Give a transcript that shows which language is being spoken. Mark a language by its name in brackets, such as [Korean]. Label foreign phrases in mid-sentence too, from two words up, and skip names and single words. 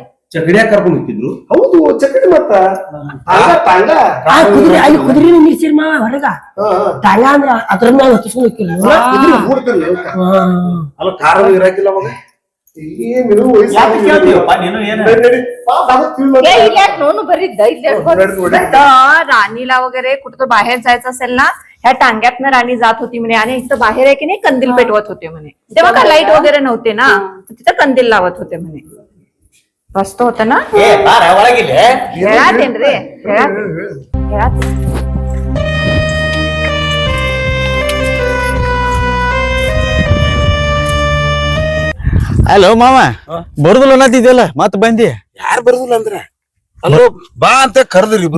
[Kannada] ಚಕಡಿಯಾಗ ಕರ್ಕೊಂಡ್ ಹೋಗ್ತಿದ್ರು ಹೌದು ಚಕಡಿ ಮತ್ತ ಕುದುರೆ ಅಲ್ಲಿ ಕುದುರೆ ನಿಲ್ಸಿರ್ ಮಾವ ಹೊರಗ ತಾಳ ಅಂದ್ರ ಅದ್ರ ಮ್ಯಾಗ ಹತ್ತಿಸ್ಕೊಂಡ್ ಹೋಗ್ತಿಲ್ಲ ಅಲ್ಲ ಕಾರ ಇರಾಕಿಲ್ಲ ಅವಾಗ ಏನಿರು ನೀನು ಏನ [Marathi] नोंद बरीच राणीला वगैरे कुठं बाहेर जायचं असेल ना ह्या टांग्यातनं राणी जात होती म्हणे आणि इथं बाहेर आहे की नाही कंदील पेटवत होते म्हणे तेव्हा का लाईट वगैरे नव्हते ना तिथं कंदील लावत होते म्हणे मस्त होत ना [Kannada] ಒಳಗಿಲ್ಲ [Marathi] खेळातेन [Kannada] ಹಲೋ ಮಾವ ಬರುದಿಲ್ಲ ಅನ್ನತ್ತಿದ್ಯಲ್ಲ ಮತ್ ಬಂದಿ ಯಾರು ಬರುದಿಲ್ಲ ಅಂದ್ರ ಅಲ್ಲೋ ಬಾ ಅಂತ ಕರ್ದ್ರಿ ಇಬ್ರು